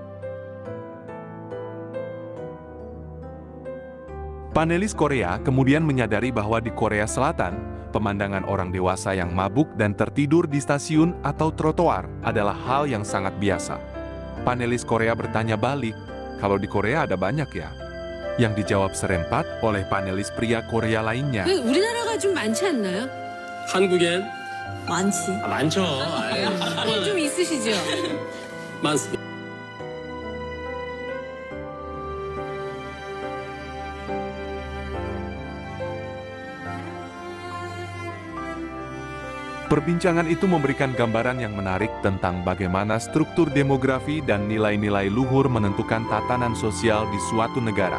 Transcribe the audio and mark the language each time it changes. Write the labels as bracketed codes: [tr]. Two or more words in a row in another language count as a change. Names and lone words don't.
[id] Panelis Korea kemudian menyadari bahwa di Korea Selatan, pemandangan orang dewasa yang mabuk dan tertidur di stasiun atau trotoar adalah hal yang sangat biasa. Panelis Korea bertanya balik, kalau di Korea ada banyak ya? Yang dijawab serempak oleh panelis pria Korea lainnya. [ko] 그 우리나라가 좀 많지 않나요? 한국엔 많지. 많죠. 좀 있으시죠? 많습니다. [id] Perbincangan itu memberikan gambaran yang menarik tentang bagaimana struktur demografi dan nilai-nilai luhur menentukan tatanan sosial di suatu negara.